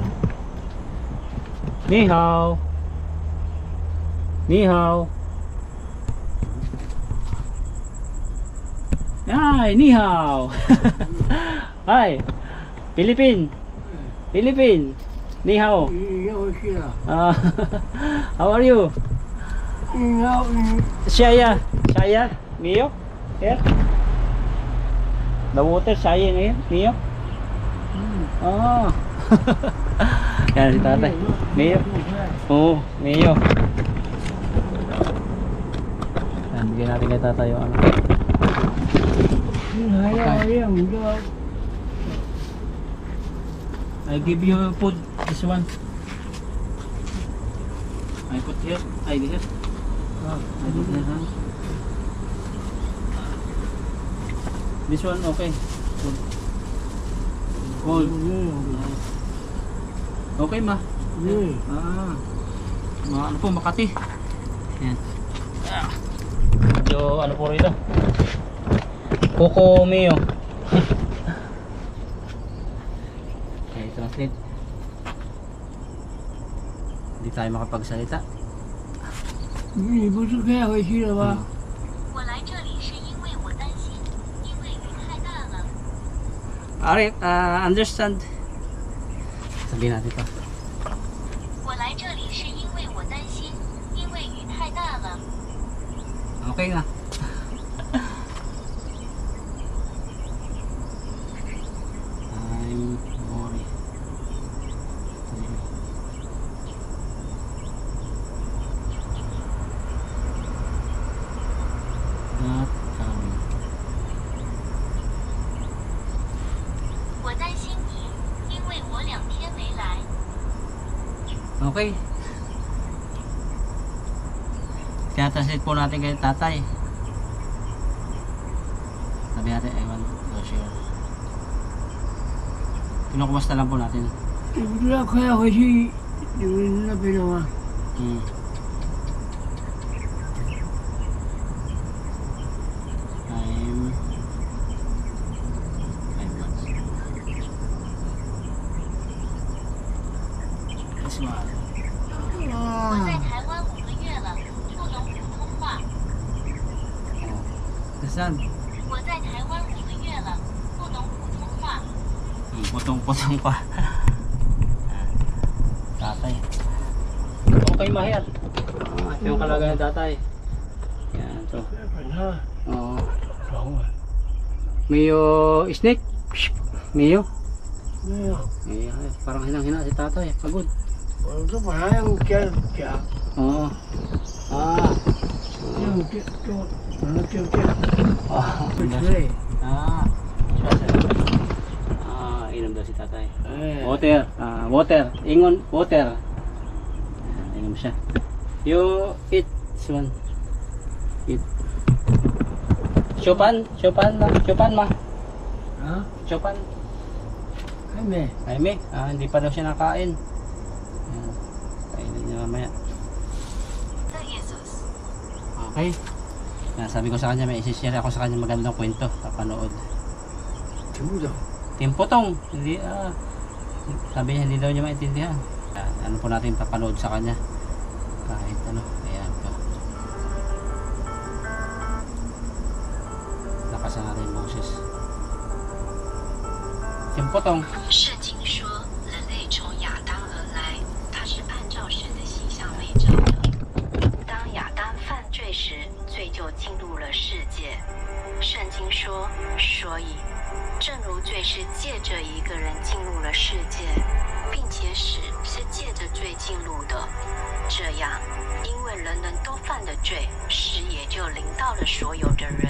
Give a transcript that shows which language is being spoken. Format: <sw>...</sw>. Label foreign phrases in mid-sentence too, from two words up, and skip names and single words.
<zh>你好，你好，哎你好.</zh> <en>Hi Philippine, Philippine,</en> <zh>你好.</zh> <en>How are you? Shaya, Shaya, Mio, here. The water,</en> <tl>Shaya ngayon, Mio. Oh. Yan si tatay, Mio. Oh, Mio. Yan, bigyan natin kay tatay yung</tl> <en>I give you food, this one. I put here, I here. I put here, huh? This one, okay. Cold. Okay, ma.</en> <tl>Mga ano po, Makati. Yan. Medyo ano po rito. Coco Mio.</tl> <en>Okay, translate.</en> <tl>Hindi tayo makapagsalita.</tl> <zh>你不是开回去了吗？我来这里是因为我担心，因为雨太大了。</zh> <en>Alright, understand.</en> <tl>Sabihin natin to.</tl> <zh>我来这里是因为我担心，因为雨太大了。</zh> <tl>Okay na.</tl> <en>I'm worried. Not coming.</en> <zh>我担心你，因为我2天没来。</zh> <en>Okay.</en> <tl>Kaya translate po natin kay tatay. Sabi natin,</tl> <en>I want to share.</en> <tl>Kinukumusta lang po natin.</tl> <zh>你不知道快要回去你们那边了吗？</zh> <en>I'm 5 months. This one.</en> <zh>我在台湾5个月了，不懂普通话。</zh> <en>This one.</en> <zh>我在台湾5个月了，不懂普通话。</zh> <tl>Putong-putong pa. Tatay. Okay, mahirap. Ito yung kalagayan ng tatay. Yan, ito.</tl> <zh>管他</zh> <tl>Oo.</tl> <zh>爽了，</zh> <en>Mio snake. Mio.</en> <zh>没有，</zh> <tl>Ay, parang hinang-hina si tatay. Pagod.</tl> <zh>我都把它用夹夹，</zh> <tl>Oo.</tl> <zh>用夹就把它就夹， Ah. 对，</zh> <tl>Ah. Inom daw si tatay. 哎，</tl> <en>Water. Water. Ingon, water.</en> <tl>Inom siya.</tl> <en>You eat. This one. Eat. Chopan ma. 啊， Chopan.</en> <zh>还没，</zh> <tl>Ay, may. Hindi pa daw siya nakain. Ayan. Kainin niya mamaya. Okay. Sabi ko sa kanya, may isi-share ako sa kanya magandang kwento. Papanood.</tl> <zh>听不懂， Timpotong.</zh> <tl>Hindi, sabi niya, hindi daw niya maintindihan. Ano po natin papanood sa kanya. Kahit ano. Ayan po. Lakasan natin yung boses. Timpotong.</tl> <zh>圣经说，人类从亚当而来，他是按照神的形象被造的。当亚当犯罪时，罪就进入了世界。圣经说，所以，正如罪是借着一个人进入了世界，并且死是借着罪进入的，这样，因为人人都犯了罪，死也就临到了所有的人。</zh>